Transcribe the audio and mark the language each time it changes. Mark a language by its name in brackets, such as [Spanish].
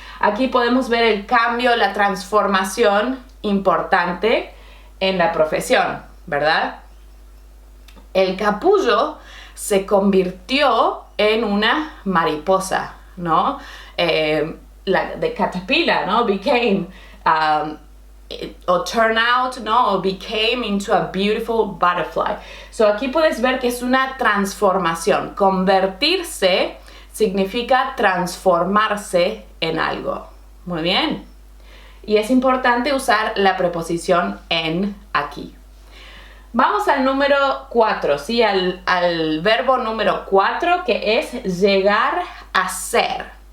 [Spanish] Aquí podemos ver el cambio, la transformación importante en la profesión, ¿verdad? El capullo se convirtió en una mariposa, ¿no? [English] The caterpillar, ¿no? Became, o turn out, ¿no? O became into a beautiful butterfly. [Spanish] So aquí puedes ver que es una transformación. Convertirse significa transformarse en algo. Muy bien. Y es importante usar la preposición en aquí. Vamos al número 4, ¿sí? Al verbo número 4, que es llegar a ser.